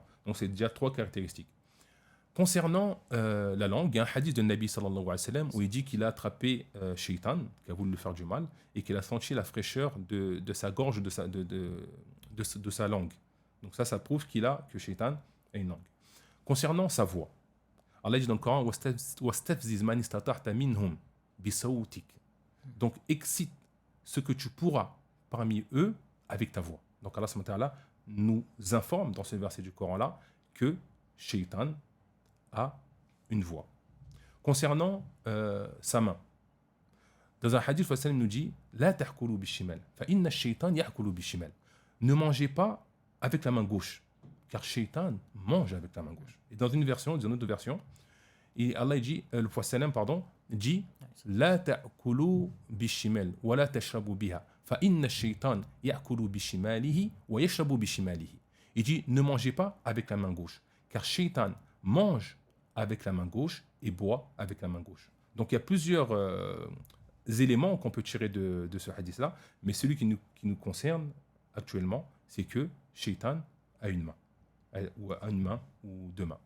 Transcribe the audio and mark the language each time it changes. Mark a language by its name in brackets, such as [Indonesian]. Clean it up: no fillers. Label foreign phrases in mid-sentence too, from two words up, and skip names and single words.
[French] Donc c'est déjà trois caractéristiques. Concernant la langue, il y a un hadith de Nabi [Arabic] صلى الله عليه وسلم [French] où il dit qu'il a attrapé Shaitan, qui a voulu lui faire du mal, et qu'il a senti la fraîcheur de sa gorge, de sa langue. Donc ça prouve que Shaitan a une langue. Concernant sa voix, Allah dit dans le Coran [Arabic] وَاسْتَفْزِزْ مَنِ اسْتَطَعْتَ مِنْهُمْ بِصَوْتِكَ. [French] Donc excite ce que tu pourras parmi eux avec ta voix. Donc Allah [Arabic] سبحانه وتعالى [French] nous informe dans ce verset du Coran-là que Shaitan a une voix. Concernant sa main, dans un hadith, le prophète nous dit [Arabic] لا تأكلوا بالشمال فإن الشيطان يأكل بالشمال. [French] Ne mangez pas avec la main gauche, car Shaitan mange avec la main gauche. Et dans une autre version, et Allah dit, le prophète dit [Arabic] لا تأكلوا بالشمال ولا تشربوا بها فإن الشيطان يأكل بشماله ويشرب بشماله. [French] Il dit Ne mangez pas avec la main gauche, car Shaitan mange avec la main gauche et boit avec la main gauche. Donc il y a plusieurs éléments qu'on peut tirer de ce hadith-là, mais celui qui nous concerne actuellement, c'est que Shaitan a une main ou deux mains.